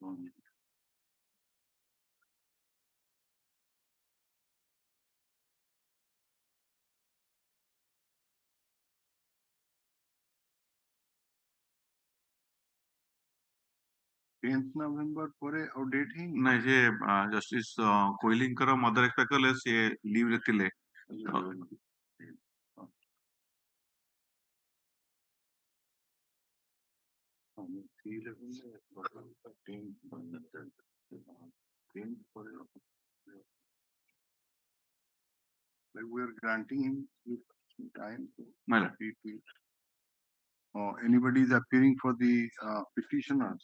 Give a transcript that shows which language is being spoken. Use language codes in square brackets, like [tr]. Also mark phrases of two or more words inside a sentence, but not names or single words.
[or] November ପରେ ଆଉ ଡେଟ୍ ହେଇନି ନାଇଁ ସେ ଜଷ୍ଟିସ କୋଇଲିଙ୍କର [en] mother expire [or] କଲେ ସେ ଲିଭ୍ ରେ ଥିଲେ [en] like we are granting him time anybody is appearing for the petitioners?